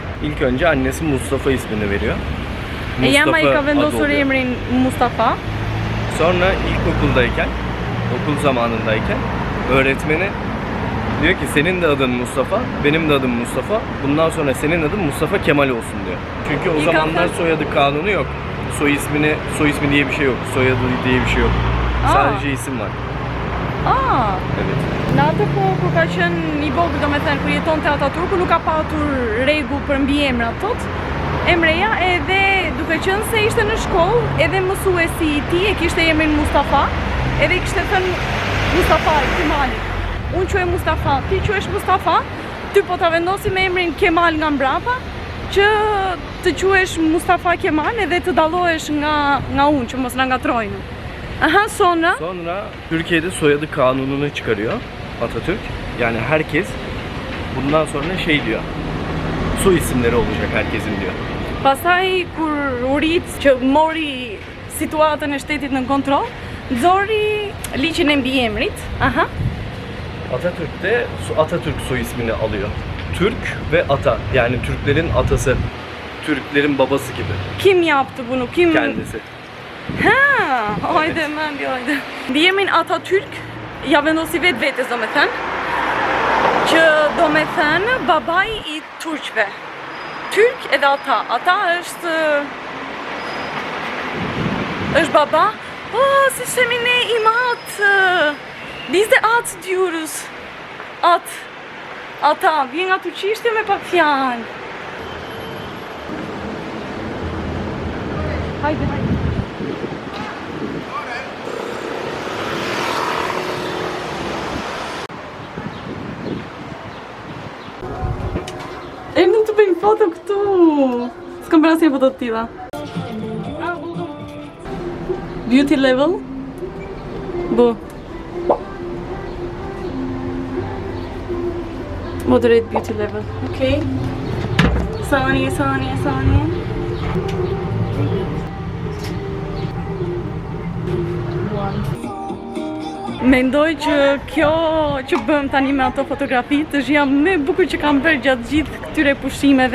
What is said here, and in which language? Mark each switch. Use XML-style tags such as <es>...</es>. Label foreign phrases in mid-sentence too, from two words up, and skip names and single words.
<tr>İlk önce annesi Mustafa ismini veriyor.</tr> <sq>E jama i ka vendosur emrin Mustafa.</sq> <tr>Sonra ilkokuldayken, okul zamanındayken öğretmeni diyor ki senin de adın Mustafa, benim de adım Mustafa. Bundan sonra senin adın Mustafa Kemal olsun diyor. Çünkü o zamanlar soyadı kanunu yok. Soy ismi diye bir şey yok. Soyadı diye bir şey yok. Sadece isim var. Evet.</tr> <sq>Në atë kohë kur ka qenë i vogël, domethënë kur jetonte Ataturku, nuk ka patur rregull për mbiemrat tot. Emreja edhe duke qenë se ishte në shkollë, edhe mësuesi i tij e kishte emrin Mustafa, edhe kishte thënë Mustafa Kemali. Unë quhem Mustafa, ti quhesh Mustafa, ty po ta vendosim emrin Kemal nga mbrapa, që të quhesh Mustafa Kemal edhe të dallohesh nga unë, që mos na ngatrojnë.</sq> <tr>Aha, sonra? Sonra Türkiye'de soyadı kanununu çıkarıyor Atatürk. Yani herkes bundan sonra şey diyor. Soy isimleri olacak herkesin diyor.</tr> <sq>Pastaj kur u rit që mori situatën e shtetit në kontroll, nxori ligjin e mbiemrit. Aha.</sq> <tr>Atatürk de Atatürk soy ismini alıyor. Türk ve ata. Yani Türklerin atası. Türklerin babası gibi. Kim yaptı bunu? Kim? Kendisi. Ha,</tr> <sq>hajde, mendje, hajde. Mbiemrin Atatürk ja vendosi vetes domethënë, që domethënë babai I turqve. Türk edhe ata. Ata është baba. Si shemi ne im atë.</sq> <tr>Biz de at diyoruz. At. Ata.</tr> <sq>Vjen nga turqishtja me pak fjalë. Hajde, hajde. Nuk të bëjmë foto këtu. S'kam bërë asnjë foto të tilla.</sq> <en>Beauty level. Bu. Moderate beauty level. Okay.</en> <tr>Saniye.</tr> <sq>Mendoj që kjo që bëm tani me ato fotografit është jam më e bukur që kam bërë gjatë gjithë këtyre pushimeve.</sq>